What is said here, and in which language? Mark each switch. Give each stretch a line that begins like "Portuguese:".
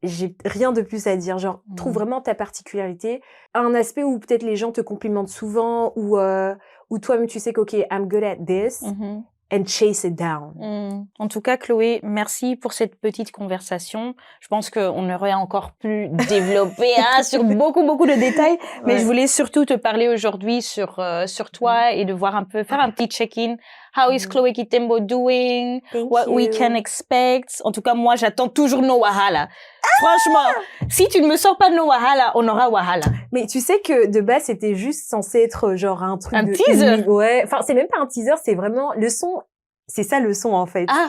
French: J'ai rien de plus à dire, genre trouve vraiment ta particularité, un aspect où peut-être les gens te complimentent souvent ou toi-même tu sais que ok,
English: I'm good at this. And chase it down.
French: En tout cas, Chloé, merci pour cette petite conversation. Je pense qu'on aurait encore pu développer sur beaucoup de détails, mais je voulais surtout te parler aujourd'hui sur toi et de voir faire un petit check-in.
English: How is Chloé Kitembo doing? What we can expect?
French: En tout cas, moi, j'attends toujours nos Wahala. Franchement, si tu ne me sors pas de nos Wahala, on aura Wahala. Mais tu sais que de base, c'était juste censé être genre un truc teaser. Ouais. Enfin, c'est même pas un teaser, c'est vraiment le son. C'est ça le son en fait.